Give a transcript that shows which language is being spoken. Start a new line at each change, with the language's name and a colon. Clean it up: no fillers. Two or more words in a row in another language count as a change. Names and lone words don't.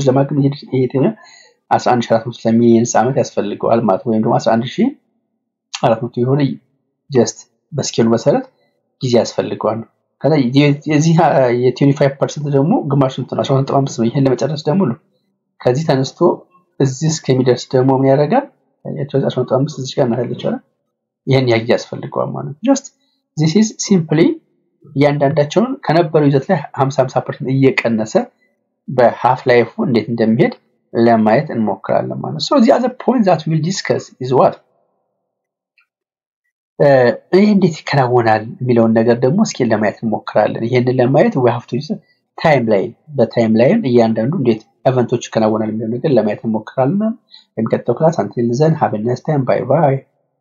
Amharic: ለማግኘት ይሄ 11400 ሚሊዮን ዓመት ያስፈልገዋል ማለት ወይም ደግሞ 11400 የሆነ just በስኬሉ መሰረት ጊዜ ያስፈልገዋል ከዛ የዚህ የ25% ደግሞ ግማሹን 1.5 ነው ይሄን ለመጨረስ ደግሞ ከዚህ ተነስቶ እዚህ እስከሚደርስ ደግሞ ምን ያደርጋል የ1.5 እዚህ ጋር እናያለች አይደል ይሄን ያጊ ያስፈልገዋል ማለት ነው
English: just this is simply
Amharic: ያንዳንዳቸውን ከነበረው ይዘት ላይ 50% እየቀነሰ በ
English: half life
Amharic: እንዴት እንደሚሄድ ለማየት እንሞክራለን ማለት
English: so the other point that we'll discuss is what
Amharic: ይሄ እንዴት ይከናወናል የሚለውን ነገር ደግሞ እስኪ ለማየት እንሞክራለን ይሄንን ለማየት
English: we have to use timeline
Amharic: በታይምላይን እያንዳንዱ እንዴት ኢቨንቶች ይከናወናል የሚለውን ነገር ለማየት እንሞክራለን የሚቀጥለው ክላስ
English: until then have a nice time bye bye